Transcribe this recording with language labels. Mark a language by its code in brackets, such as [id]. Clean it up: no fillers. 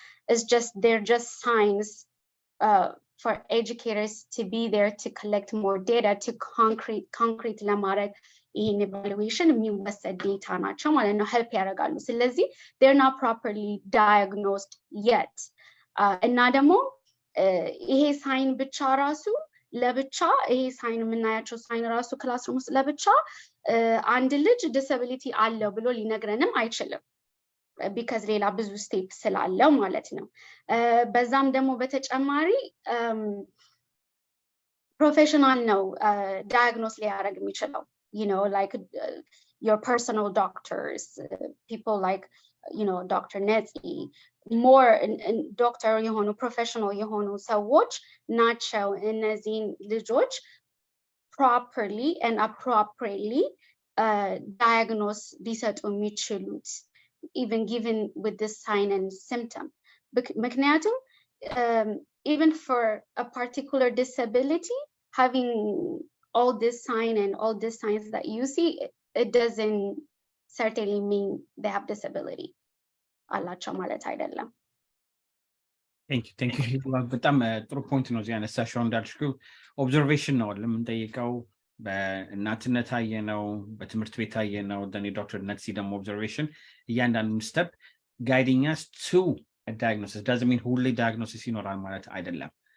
[en] It's just they're just signs for educators to be there to collect more data to concrete [am] ለማድረግ ይሄን [en] evaluation [am] የሚወሰድ [en] data [am] ናቸው ማለት ነው, [en] help [am] ያደርጋሉ. ስለዚህ [en] they're not properly diagnosed yet. [am] እና ደግሞ ይሄ ሳይን ብቻ ራሱ ለብቻ ይሄ ሳይን የምናያቸው ሳይን ራሱ ክላስሩም ውስጥ ለብቻ አንድ ልጅ ዲሰቢሊቲ አለው ብሎ ሊነግረንም አይችልም, [en] because [am] ሌላ ብዙ ስቴፕ ስላለው ማለት ነው። በዛም ደግሞ በተጨማሪ ፕሮፌሽናል ነው ዳያግኖስ ሊያደርግ የሚችለው, [en] you know, like your personal doctors, people like, you know, Dr Netsy, more doctor የሆኑ professional [am] የሆኑ ሰዎች ናቸው እነዚህን ልጆች [en] properly and appropriately diagnose [am] ሊሰጡ የሚችሉት, [en] even given with this sign and symptom. [am] ምክንያቱም [en] even for a particular disability, having all this sign and all these signs that you see, it doesn't certainly mean they have disability. [am] አላቸው ማለት አይደለም። [en] Thank you. [am] በጣም ጥሩ ፖይንት ነው እዚህ ያነሳሽው። እንዳልሽው ኦብዘርቬሽን ነው ለምንጠይቀው፣ በእናትነት አየነው፣ በትምህርት ቤት አየነው። ዶክተር ነትሲ ደግሞ ኦብዘርቬሽን እያንዳንዱን ስቴፕ [en] ጋይዲንግ አስ ቱ ዳያግኖሲስ ዳዝንት ሚን [am] ሁሌ ዳያግኖሲስ ይኖራል ማለት አይደለም።